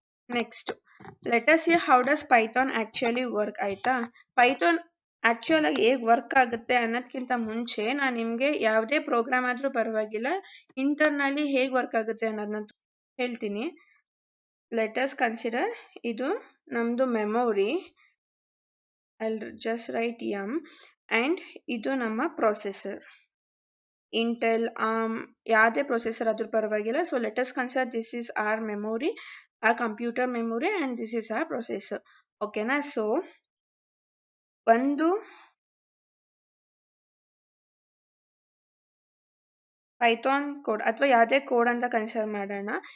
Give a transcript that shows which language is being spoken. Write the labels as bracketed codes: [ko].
[en] Next let us see how does Python actually work. ಆಯ್ತಾ. [kn] Python actual ಆಗಿ ಹೇಗೆ work ಆಗುತ್ತೆ ಅನ್ನೋದಕ್ಕಿಂತ ಮುಂಚೆ ನಾನು ನಿಮಗೆ ಯಾವುದೇ ಪ್ರೋಗ್ರಾಮ್ ಆದರೂ ಪರವಾಗಿಲ್ಲ ಇಂಟರ್ನಲ್ಲಿ ಹೇಗೆ ವರ್ಕ್ ಆಗುತ್ತೆ ಅನ್ನೋದನ್ನ ಹೇಳ್ತೀನಿ. [en] let us consider [kn] ಇದು ನಮ್ಮದು memory. [en] I'll just write M and [kn] ಇದು ನಮ್ಮ ಪ್ರೊಸೆಸರ್. ಇಂಟೆಲ್, ಆರ್ಮ್, ಯಾವುದೇ ಪ್ರೊಸೆಸರ್ ಆದ್ರೂ ಪರವಾಗಿಲ್ಲ. [en] So let us consider this is our memory, our computer memory, and this is our processor. ಓಕೆನಾ. [kn] ಸೊ ಒಂದು ಪೈಥಾನ್ ಕೋಡ್ ಅಥವಾ ಯಾವುದೇ ಕೋಡ್ ಅಂತ ಕನ್ಸಿಡರ್ ಮಾಡೋಣ.